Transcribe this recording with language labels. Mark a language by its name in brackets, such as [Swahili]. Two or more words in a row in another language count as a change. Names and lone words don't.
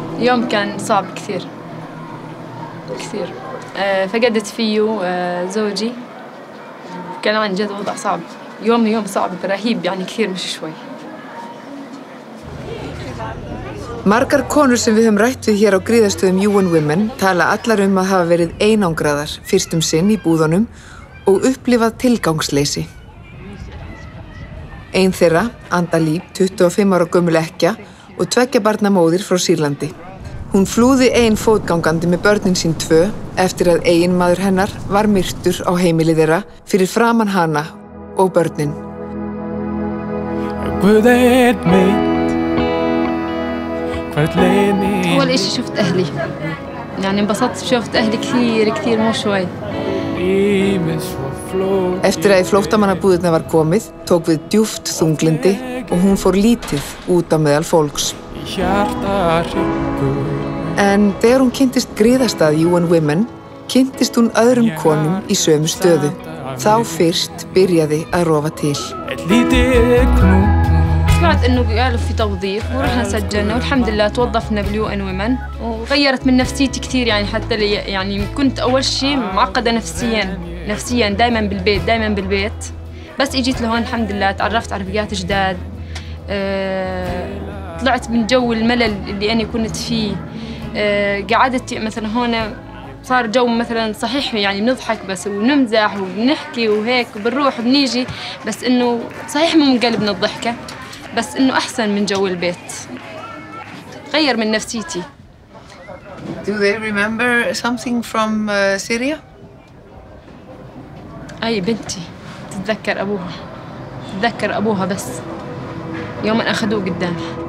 [Arabic] اليوم كان صعب كثير كثير. فقدت فيه زوجي، كان عن جد وضع صعب. يوم صعب رهيب يعني كثير مش شوي. [Icelandic] Margar konur sem við höfum rætt við hér á gríðarstöðum UN Women tala allar að hafa verið einangraðar fyrst sinn í búðunum og upplifað tilgangsleysi. Ein þeirra, Anda Líb, 25 ára gömul ekkja og 2 barna móðir frá Sýrlandi. Hún flúði ein fótgangandi með börnin sín 2 eftir að eiginmaður hennar var myrtur á heimili þeirra fyrir framan hana og börnin. [Arabic] أول إشي شفت أهلي، يعني انبسطت شفت أهلي كثير مو شوي. [Icelandic] Eftir að í flóttamannabúðirnar var komið, tók við djúpt þunglindi og hún fór lítið út á meðal fólks. En þegar hún kynntist griðastað UN Women, kynntist hún öðrum konum í sömu stöðu. Þá fyrst byrjaði að rofa til. [Arabic] سمعت إنه قالوا في توظيف ورحنا سجلنا والحمد لله توظفنا باليو إن ومن وغيرت من نفسيتي كثير يعني حتى يعني كنت أول شيء معقدة نفسياً دايماً بالبيت بس إجيت لهون الحمد لله تعرفت على رفقات جداد طلعت من جو الملل اللي أنا كنت فيه قعدت مثلاً هون صار جو مثلاً صحيح يعني بنضحك بس ونمزح وبنحكي وهيك وبنروح وبنيجي بس إنه صحيح مو من قلبنا الضحكة بس إنه أحسن من جو البيت غير من نفسيتي. [English] Do they remember something from Syria? [Arabic] أي بنتي تتذكر أبوها بس يوم أخذوه قدامي.